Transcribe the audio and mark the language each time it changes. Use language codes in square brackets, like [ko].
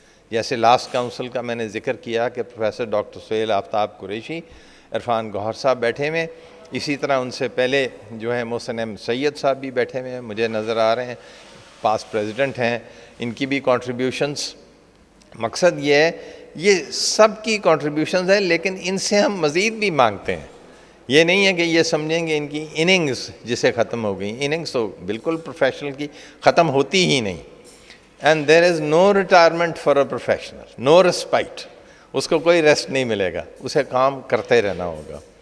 [ur] جیسے last council کا میں نے ذکر کیا کہ پروفیسر ڈاکٹر سہیل آفتاب قریشی, عرفان گوہر صاحب بیٹھے ہوئے, اسی طرح ان سے پہلے جو ہے محسن احمد سید صاحب بھی بیٹھے ہوئے ہیں, مجھے نظر آ رہے ہیں, پاس پریزیڈنٹ ہیں, ان کی بھی کنٹریبیوشنز. مقصد یہ ہے, یہ سب کی کنٹریبیوشنز ہیں, لیکن ان سے ہم مزید بھی مانگتے ہیں. یہ نہیں ہے کہ یہ سمجھیں گے ان کی اننگز جسے ختم ہو گئی. اننگز تو بالکل پروفیشنل کی ختم ہوتی ہی نہیں. [en] And there is no retirement for a professional, no respite. [ur] اس کو کوئی ریسٹ نہیں ملے گا, اسے کام کرتے رہنا ہوگا.